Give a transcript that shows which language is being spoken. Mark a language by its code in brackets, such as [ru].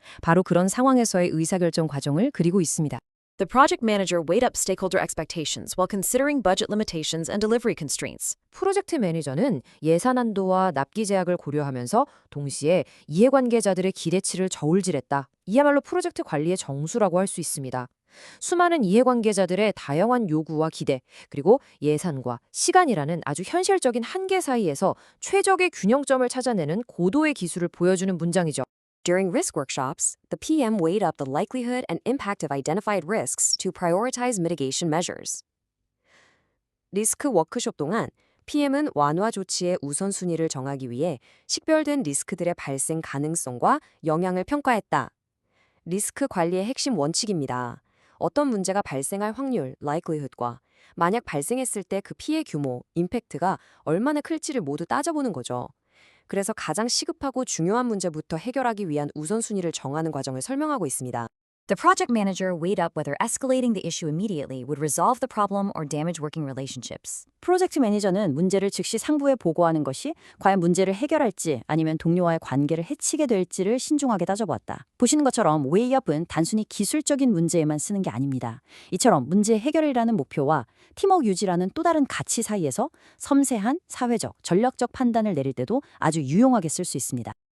[ko] 바로 그런 상황에서의 의사결정 과정을 그리고 있습니다. [en] The project manager weighed up stakeholder expectations while considering budget limitations and delivery constraints. [ko] 프로젝트 매니저는 예산 한도와 납기 제약을 고려하면서 동시에 이해관계자들의 기대치를 저울질했다. 이야말로 프로젝트 관리의 정수라고 할 수 있습니다. 수많은 이해관계자들의 다양한 요구와 기대, 그리고 예산과 시간이라는 아주 현실적인 한계 사이에서 최적의 균형점을 찾아내는 고도의 기술을 보여주는 문장이죠. [en] During risk workshops, the PM weighed up the likelihood and impact of identified risks to prioritize mitigation measures. [ko] 리스크 워크숍 동안 PM은 완화 조치의 우선순위를 정하기 위해 식별된 리스크들의 발생 가능성과 영향을 평가했다. 리스크 관리의 핵심 원칙입니다. 어떤 문제가 발생할 확률, likelihood과 만약 발생했을 때 그 피해 규모, 임팩트가 얼마나 클지를 모두 따져보는 거죠. 그래서 가장 시급하고 중요한 문제부터 해결하기 위한 우선순위를 정하는 과정을 설명하고 있습니다. [en] The project manager weighed up whether escalating the issue immediately would resolve the problem or damage working relationships. [ko] 프로젝트 매니저는 문제를 즉시 상부에 보고하는 것이 과연 문제를 해결할지 아니면 동료와의 관계를 해치게 될지를 신중하게 따져보았다. 보시는 것처럼 웨이업은 단순히 기술적인 문제에만 쓰는 게 아닙니다. 이처럼 문제 해결이라는 목표와 팀워크 유지라는 또 다른 가치 사이에서 섬세한 사회적, 전략적 판단을 내릴 때도 아주 유용하게 쓸 수 있습니다.